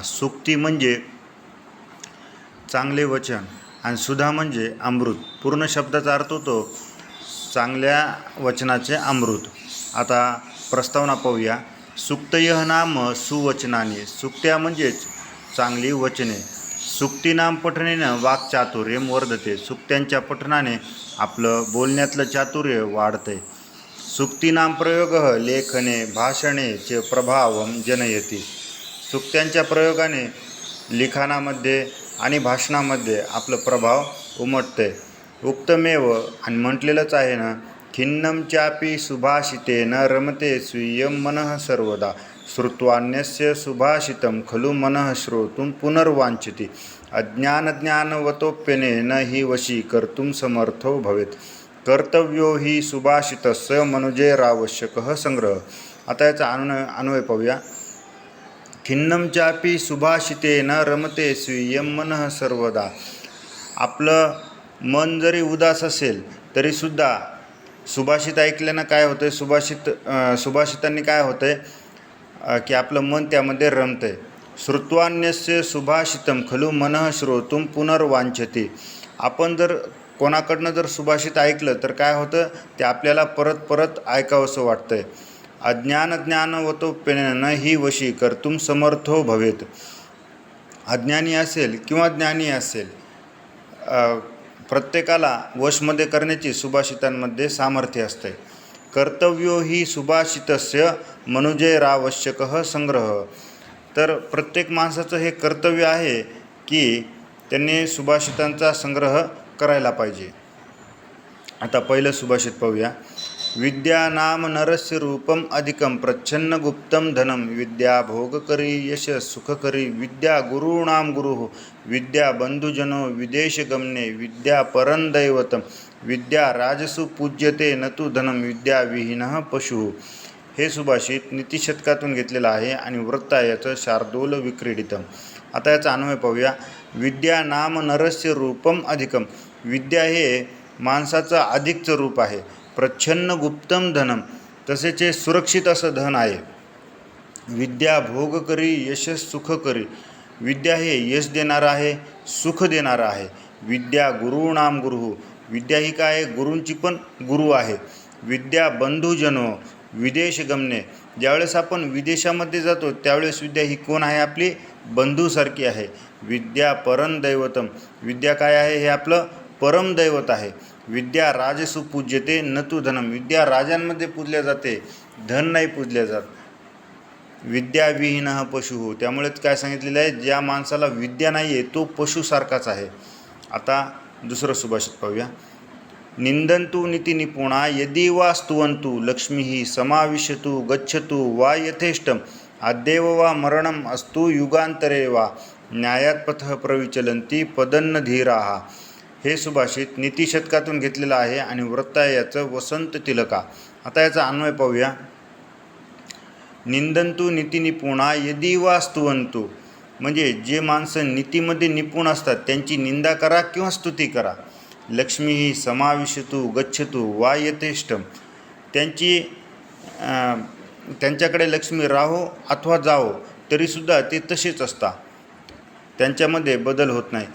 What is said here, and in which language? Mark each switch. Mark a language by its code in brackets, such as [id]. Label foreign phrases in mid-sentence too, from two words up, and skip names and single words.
[mr] सुक्ती म्हणजे चांगले वचन आणि सुधा म्हणजे अमृत. पूर्ण शब्दाचा अर्थ होतो चांगल्या वचनाचे अमृत. आता प्रस्तावना पाहूया. [sa] सुक्तयः नाम सुवचनाने. [mr] सुक्त्या म्हणजेच चांगली वचने. [sa] सुक्तीनाम पठनेनं वाक्चातुर्यम वर्धते. [mr] सुक्त्यांच्या पठनाने आपलं बोलण्यातलं चातुर्य वाढते. [sa] सुक्तीनाम प्रयोगः लेखने भाषणे च प्रभावं जनयति. [mr] सुक्त्यांच्या प्रयोगाने लिखाणामध्ये आणि भाषणामध्ये आपलं प्रभाव उमटते. उक्तमेव आणि म्हटलेलंच आहे ना. [sa] खिन्नं चापि सुभाषितेन रमते स्वीयं मनः सर्वदा. श्रुत्वान्यस्य सुभाषितं खलु मनः श्रोतुं पुनर्वाञ्छति. अज्ञानज्ञानवतोप्यनेन हि वशी कर्तुं समर्थो भवेत्. कर्तव्यो हि सुभाषितस्य मनुजेरावश्यकः संग्रह. [mr] आता याचा अन्वय पाहूया. [sa] खिन्नं चापि सुभाषितेन रमते स्वीयं मनः सर्वदा. [mr] आपलं मन जरी उदास असेल तरीसुद्धा सुभाषित ऐकल्यानं काय होतं, सुभाषितांनी काय होतं की आपलं मन त्यामध्ये रमतंय. [sa] श्रुत्वान्यस्य सुभाषितं खलु मनः श्रोतुं पुनर्वाञ्छति. [mr] आपण जर कोणाकडनं जर सुभाषित ऐकलं तर काय होतं, ते आपल्याला परत परत ऐकावंसं वाटतंय. [sa] अज्ञानज्ञानवतोप्यनेन हि वशी कर्तुं समर्थो भवेत्. [mr] अज्ञानी असेल किंवा ज्ञानी असेल, प्रत्येकाला वशमध्ये करण्याची सुभाषितांमध्ये सामर्थ्य असते. [sa] कर्तव्यो हि सुभाषितस्य मनुजेरावश्यकः संग्रह. [mr] तर प्रत्येक माणसाचं हे कर्तव्य आहे की त्यांनी सुभाषितांचा संग्रह करायला पाहिजे. आता पहिलं सुभाषित पाहूया. [sa] विद्या नाम नरस्य रूपम अधिकम प्रच्छन्न गुप्तम धनम. विद्या भोगकरी यश सुखकरी. विद्या गुरूणाम गुरुः. विद्या बंधुजनो विदेशगमने. विद्या परं दैवतम. विद्या राजसु पूज्यते न तु धनम. विद्या विहीनः पशुः. [mr] हे सुभाषित नीतिशतकातून घेतलेलं आहे आणि वृत्त आहे याचं शार्दूल विक्रीडितम. आता याचा अन्वय पाहूया. [sa] विद्या नाम नरस्य रूपम अधिकम. [mr] विद्या हे माणसाचं अधिकचं रूप आहे. [sa] प्रच्छन्न गुप्तम धनम. [mr] तसेच सुरक्षित असं धन आहे. [sa] विद्या भोगकरी यश सुखकरी. [mr] विद्या हे यश देणारं आहे, सुख देणारं आहे. [sa] विद्या गुरूणाम गुरुः. [mr] विद्या ही काय आहे, गुरूंची पण गुरु आहे. [sa] विद्या बंधुजनो विदेश गमने. [mr] ज्यावेळेस आपण विदेशामध्ये जातो त्यावेळेस विद्या ही कोण आहे, आपली बंधूसारखी आहे. [sa] विद्या परम दैवतम. [mr] विद्या काय आहे, हे आपलं परम दैवत आहे. [sa] विद्या राजसु पूज्यते न तु धनम. [mr] विद्या राजांमध्ये पूजल्या जाते, धन नाही पूजल्या जात. [sa] विद्या विहीनः पशुः. [mr] त्यामुळेच काय सांगितलेलं आहे, ज्या माणसाला विद्या नाही आहे तो पशुसारखाच आहे. आता दुसरं सुभाषित पाहूया. [sa] निंदन्तु नीतिनिपुणा यदि वा स्तुवन्तु लक्ष्मीः समाविशतु गच्छतु वा यथेष्टम. अद्यैव वा मरणम अस्तु युगांतरे वा. न्यायात पथः प्रविचलन्ति पदन्न धीराः. [mr] हे सुभाषित नीतिशतकातून घेतलेलं आहे आणि वृत्त आहे याचं वसंत तिलका. आता याचा अन्वय पाहूया. [sa] निंदन्तु नीतिनिपुणा यदि वा स्तुवन्तु. [mr] म्हणजे जे माणसं नीतीमध्ये निपुण असतात त्यांची निंदा करा किंवा स्तुती करा. लक्ष्मीः समाविशतु गच्छतु वा यथेष्टम. त्यांच्याकडे लक्ष्मी राहो अथवा जावो तरीसुद्धा ते तसेच असतात, त्यांच्यामध्ये बदल होत नाही.